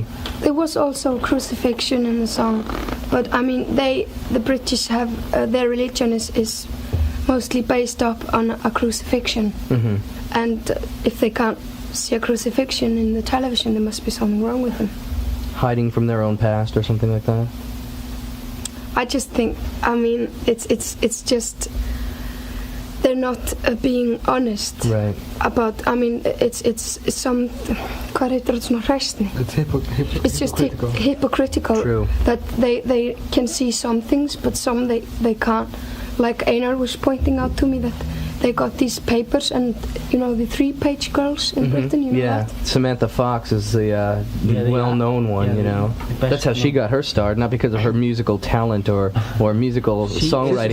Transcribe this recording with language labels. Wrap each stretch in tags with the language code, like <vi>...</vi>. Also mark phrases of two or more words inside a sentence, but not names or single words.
<en>There was also crucifixion in the song, but I mean, the British have their religion is mostly based up on a crucifixion, and if they can't see a crucifixion in the television, there must be something wrong with them. Hiding from their own past or something like that? I just think, I mean, it's just they're not being honest Right. about. I mean, it's some.</en> <is>Hvað heitir þetta svona hræsni?</is> <en>It's just hypocritical. True. That they can see some things, but some they can't. Like Einar was pointing out to me that they got these papers, and you know the 3-page girls in Britain. You know Yeah, that? Samantha Fox is the well-known one. You know, that's how she got her start, not because of her musical talent or musical songwriting</en>